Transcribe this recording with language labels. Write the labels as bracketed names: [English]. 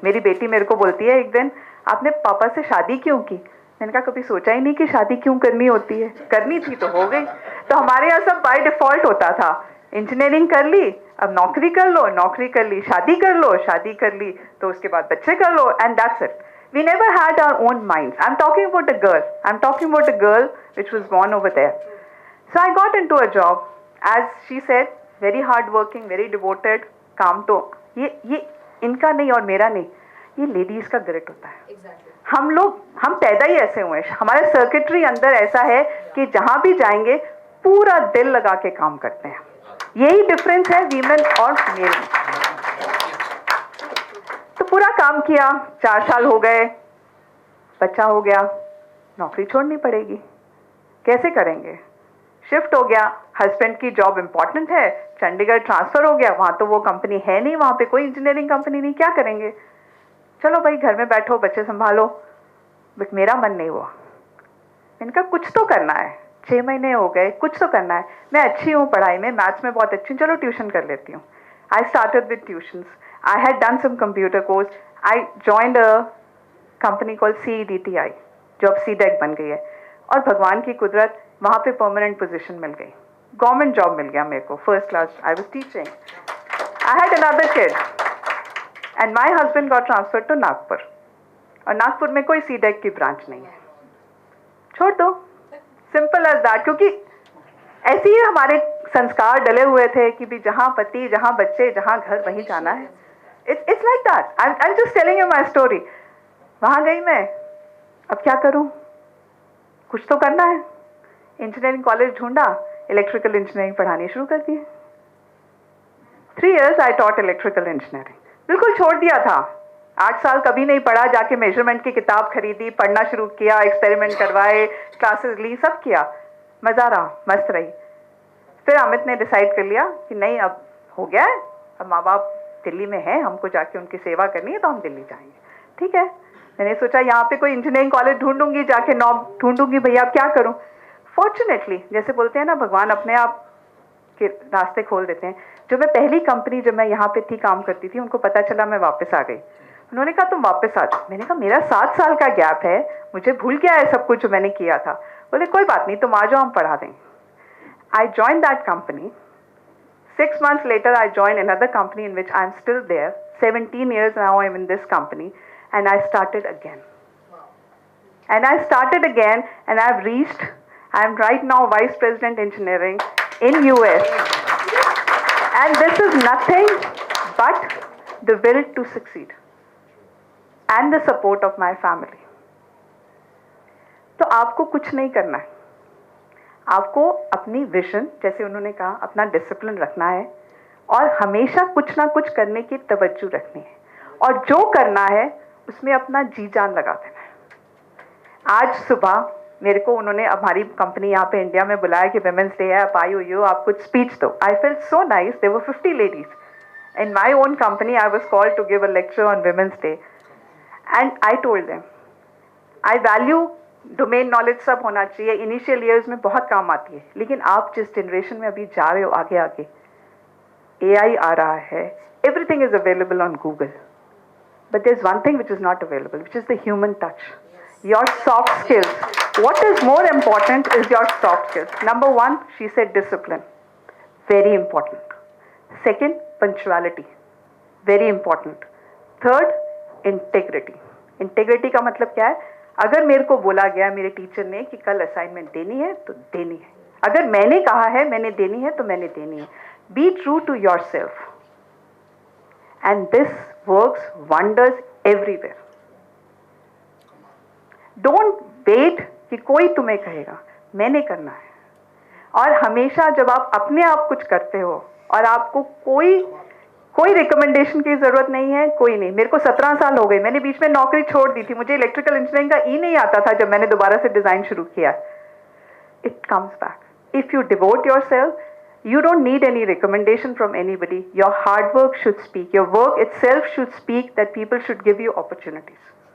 [Hindi] मेरी बेटी मेरे को बोलती है एक दिन, आपने पापा से शादी क्यों की? मैंने कहा कभी सोचा ही नहीं कि शादी क्यों करनी होती है, करनी थी तो हो गई. तो हमारे यहाँ सब बाय डिफ़ॉल्ट होता था. इंजीनियरिंग कर ली, अब नौकरी कर लो, नौकरी कर ली, शादी कर लो, शादी कर ली तो उसके बाद बच्चे कर लो, [English] And that's it. We never had our own minds. I'm talking about a girl. I'm talking about a girl which was born over there. So I got into a job, as she said, very hard working, very devoted. [Hindi] काम तो ये इनका नहीं और मेरा नहीं, ये ladies का ग्रिट होता है. [English] Exactly. [Hindi] हम पैदा ही ऐसे हुए हैं. हमारा सर्किटरी अंदर ऐसा है कि जहाँ भी जाएंगे पूरा दिल लगा के काम करते हैं. यही डिफरेंस है वीमेन और मेल में. तो पूरा काम किया, 4 साल हो गए, बच्चा हो गया, नौकरी छोड़नी पड़ेगी, कैसे करेंगे? शिफ्ट हो गया, हस्बैंड की जॉब इम्पॉर्टेंट है, चंडीगढ़ ट्रांसफ़र हो गया, वहाँ तो वो कंपनी है नहीं, वहाँ पे कोई इंजीनियरिंग कंपनी नहीं, क्या करेंगे? चलो भाई घर में बैठो, बच्चे संभालो. बट मेरा मन नहीं हुआ. इनका कुछ तो करना है, 6 महीने हो गए, कुछ तो करना है. मैं अच्छी हूँ पढ़ाई में, मैथ्स में बहुत अच्छी हूँ, चलो ट्यूशन कर लेती हूँ. [English] I started with tuitions. I had done some computer course. I joined a company called CEDTI, [Hindi] जो अब CDEC बन गई है. और भगवान की कुदरत, वहाँ पे परमानेंट पोजीशन मिल गई, गवर्नमेंट जॉब मिल गया मेरे को, first class. [English] I was teaching. I had another kid, and my husband got transferred to Nagpur. [Hindi] और नागपुर में कोई CDEC की ब्रांच नहीं है. छोड़ दो, [English] Simple as that. [Hindi] क्योंकि ऐसे ही हमारे संस्कार डले हुए थे कि भी जहाँ पति, जहाँ बच्चे, जहाँ घर, वहीं जाना है. [English] It's like that. I'm just telling you my story. [Hindi] वहाँ गई मैं, अब क्या करूँ? कुछ तो करना है. इंजीनियरिंग कॉलेज ढूंढा, इलेक्ट्रिकल इंजीनियरिंग पढ़ानी शुरू कर दी. [English] 3 years I taught electrical engineering. [Hindi] बिल्कुल छोड़ दिया था. 8 साल कभी नहीं पढ़ा, जाके मेजरमेंट की किताब खरीदी, पढ़ना शुरू किया, एक्सपेरिमेंट करवाए, क्लासेस ली, सब किया. मज़ा रहा, मस्त रही. फिर अमित ने डिसाइड कर लिया कि नहीं, अब हो गया है, अब माँ बाप दिल्ली में हैं, हमको जाके उनकी सेवा करनी है, तो हम दिल्ली जाएंगे. ठीक है, मैंने सोचा यहाँ पे कोई इंजीनियरिंग कॉलेज ढूंढूंगी, जाके नॉब ढूंढूंगी. भैया अब क्या करूँ? फॉर्चुनेटली, जैसे बोलते हैं ना, भगवान अपने आप के रास्ते खोल देते हैं. जो मैं पहली कंपनी, जब मैं यहाँ पे थी, काम करती थी, उनको पता चला मैं वापस आ गई. उन्होंने कहा तुम वापस आ जाओ. मैंने कहा मेरा 7 साल का गैप है, मुझे भूल गया है सब कुछ जो मैंने किया था. बोले कोई बात नहीं, तुम आ जाओ, हम पढ़ा देंगे. [English] I joined that company. 6 months later, I joined another company in which I'm still there. 17 years now I'm in this company, and I started again. And I started again, and I've reached, I'm right now Vice President Engineering in US. And this is nothing but the will to succeed and the support of my family. [Hindi] तो आपको कुछ नहीं करना है. आपको अपनी vision, जैसे उन्होंने कहा, अपना डिसिप्लिन रखना है और हमेशा कुछ ना कुछ करने की तवज्जो रखनी है, और जो करना है उसमें अपना जी जान लगा देना है. आज सुबह मेरे को उन्होंने हमारी कंपनी यहाँ पे इंडिया में बुलाया कि विमेंस डे है, आप आई हुई हो, आप कुछ स्पीच दो. [English] I felt so nice. There were 50 ladies in my own company. I was called to give a lecture on women's day, and I told them I value domain knowledge. [Hindi] सब होना चाहिए, इनिशियल ईयर्स में बहुत काम आती है, लेकिन आप जिस जनरेशन में अभी जा रहे हो आगे आगे, AI आ रहा है, [English] Everything is available on Google, but there is one thing which is not available, which is the human touch, your soft skills. What is more important is your soft skills. Number 1, she said discipline, very important. Second, punctuality, very important. Third, integrity. [Hindi] Integrity का मतलब क्या है? अगर मेरे को बोला गया मेरे टीचर ने कि कल असाइनमेंट देनी है तो देनी है. अगर मैंने कहा है मैंने देनी है तो मैंने देनी है. [English] Be true to yourself, and this works wonders everywhere. Don't wait [Hindi] कि कोई तुम्हें कहेगा, मैंने करना है. और हमेशा जब आप अपने आप कुछ करते हो और आपको कोई रिकमेंडेशन की ज़रूरत नहीं है, कोई नहीं. मेरे को 17 साल हो गए, मैंने बीच में नौकरी छोड़ दी थी, मुझे इलेक्ट्रिकल इंजीनियरिंग का नहीं आता था जब मैंने दोबारा से डिज़ाइन शुरू किया. [English] It comes back. If you devote yourself, you don't need any recommendation from anybody. Your hard work should speak. Your work itself should speak that people should give you opportunities.